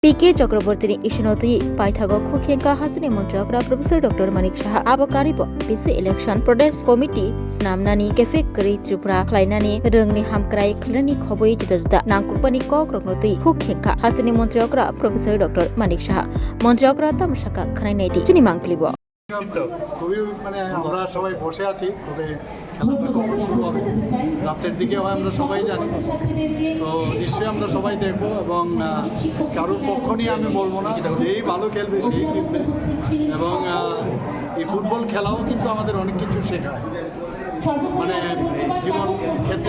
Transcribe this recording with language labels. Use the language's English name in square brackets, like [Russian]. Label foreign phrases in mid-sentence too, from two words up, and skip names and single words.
[Kok Borok] PK Chakraborty Ishinoti Paithago Kukhenka Hasani Montregra Professor Dr. Manik Shah Abakaribo PC Election Protest Committee Snamnani Kefek Kari Tripura Klainani Rungni Hamkrai Klani Khoboi Juda Nangkupani Kokroknoti Kukhenka Hasani Montregra Professor Dr. Manik Shah Montregra Tamshaka Khanai Chini Manklibo [Bangla] খুবই আমরা সবাই বসে আছি তবে খেলাটা কখন শুরু হবে রাতের দিকে হয় আমরা সবাই জানি তো নিশ্চয়ই আমরা সবাই দেখব এবং কারোর পক্ষ নিয়ে আমি বলবো না যেই ভালো খেলবে সেই জিতবে এবং এই ফুটবল খেলাও কিন্তু আমাদের অনেক কিছু শেখায় মানে জীবন ক্ষেত্রে